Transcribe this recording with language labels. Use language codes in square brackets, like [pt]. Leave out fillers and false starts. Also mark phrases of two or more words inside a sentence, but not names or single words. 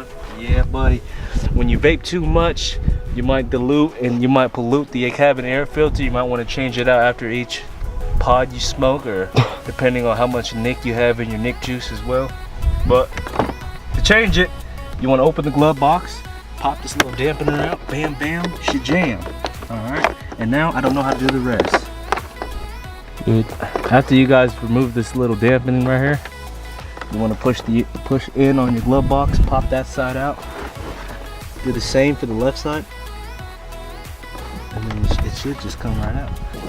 [en] Yeah buddy, when you vape too much you might dilute and you might pollute the cabin air filter. You might want to change it out after each pod you smoke, or depending on how much nic you have in your nic juice as well. But to change it, you want to open the glove box, pop this little dampener out, bam bam, shajam. Alright, and now I don't know how to do the rest. Good. After you guys remove this little dampening right here, you want to push in on your glove box, pop that side out. Do the same for the left side, and then it should just come right out.